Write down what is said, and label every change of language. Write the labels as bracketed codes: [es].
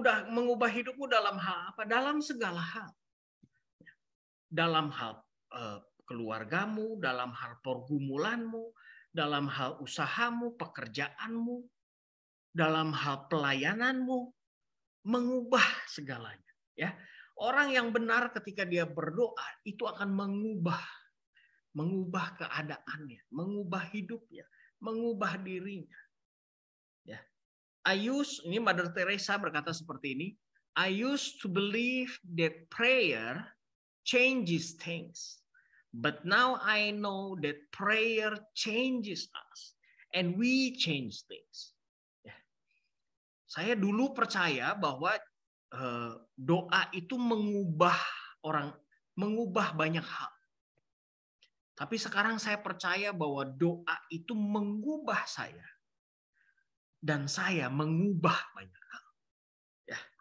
[id] Mengubah hidupmu dalam hal apa? Dalam segala hal. Dalam hal keluargamu, dalam hal pergumulanmu, dalam hal usahamu, pekerjaanmu, dalam hal pelayananmu, mengubah segalanya. Ya. Orang yang benar ketika dia berdoa itu akan mengubah keadaannya, mengubah hidupnya, mengubah dirinya. Ya. [en] Ini Mother Teresa [id] berkata seperti ini, [en] I used to believe that prayer changes things, but now I know that prayer changes us, and we change things. Ya. [id] Saya dulu percaya bahwa doa itu mengubah banyak hal. Tapi sekarang saya percaya bahwa doa itu mengubah saya. Dan saya mengubah banyak hal. Ya.